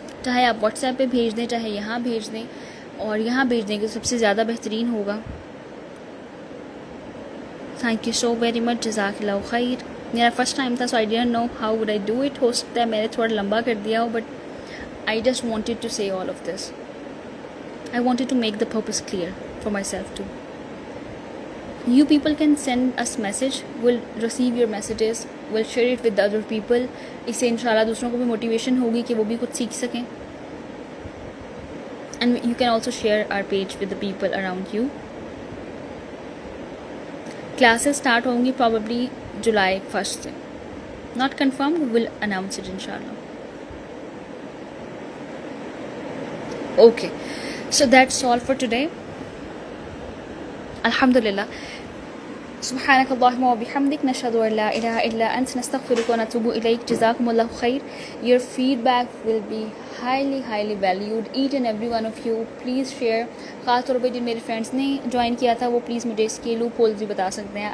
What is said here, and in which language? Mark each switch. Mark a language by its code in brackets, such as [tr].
[ur] چاہے آپ what's app پہ بھیج دیں، چاہے یہاں بھیج دیں. اور یہاں بھیج دیں کہ سب سے زیادہ بہترین ہوگا. [en] Thank you so very much. جزاک اللہ خیر. [ur] میرا فرسٹ ٹائم تھا [en] So I don't know how would I do it. [ur] ہو سکتا ہے میں نے تھوڑا لمبا کر دیا ہو [en] But I just wanted to say all of this. I wanted to make the purpose clear for myself too. You people can send us message. We'll receive your messages. We'll share it with the other people. [ur] اس سے انشاءاللہ دوسروں کو بھی motivation ہوگی کہ وہ بھی کچھ سیکھ سکیں. [en] And you can also share our page with the people around you. Classes start [ur] ہوں گی [en] probably July 1 سے. Not confirmed. We will announce it inshallah. Okay. So that's all for today. [ar] Alhamdulillah. سبحانك اللهم وبحمدك نشهد ان لا اله الا انت نستغفرك ونتوب اليك. جزاكم الله خير. [en] Your feedback will be highly valued. Each and every one of you please share. [ur] خاص طور پہ جن میرے فرینڈس نے جوائن کیا تھا وہ پلیز مجھے اس کے لوپ ہولز بھی بتا سکتے ہیں.